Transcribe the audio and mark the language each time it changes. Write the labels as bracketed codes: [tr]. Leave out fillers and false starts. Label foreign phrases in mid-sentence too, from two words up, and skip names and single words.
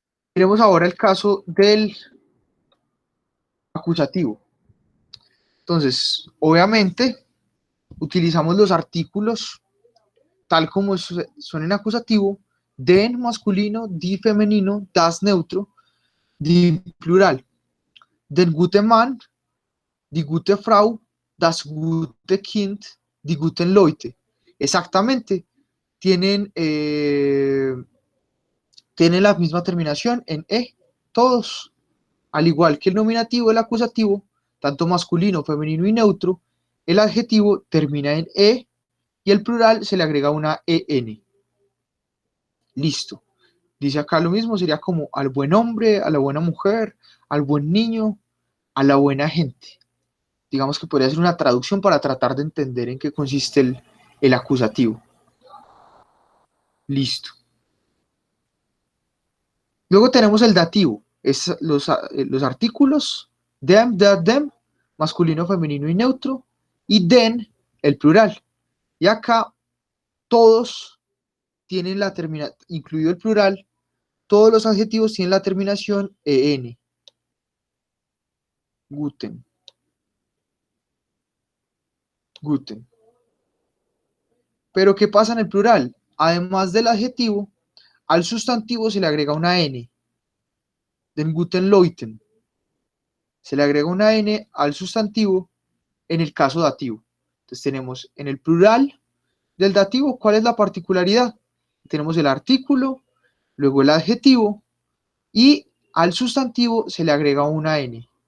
[es] Miremos ahora el caso del acusativo. Entonces, obviamente, utilizamos los artículos tal como son en acusativo: den masculino, die femenino, [de] das neutro, die plural, den guten Mann, die gute Frau, das gute Kind, die guten Leute. [es] Exactamente, tienen, tienen la misma terminación en E, todos. Al igual que el nominativo, el acusativo, tanto masculino, femenino y neutro, el adjetivo termina en E y el plural se le agrega una EN. Listo. Dice acá lo mismo, sería como al buen hombre, a la buena mujer, al buen niño, a la buena gente. Digamos que podría ser una traducción para tratar de entender en qué consiste el acusativo. Listo. Luego tenemos el dativo, es los artículos, [de] dem, der, dem, [es] masculino, femenino y neutro, y den, el plural. Y acá todos tienen la terminación, incluido el plural, todos los adjetivos tienen la terminación en. [de] Guten. Guten. [es] Pero ¿qué pasa en el plural? Además del adjetivo, al sustantivo se le agrega una n. [de] Den guten Leuten. [es] Se le agrega una n al sustantivo en el caso dativo. Entonces tenemos en el plural del dativo, ¿cuál es la particularidad? Tenemos el artículo, luego el adjetivo, y al sustantivo se le agrega una n.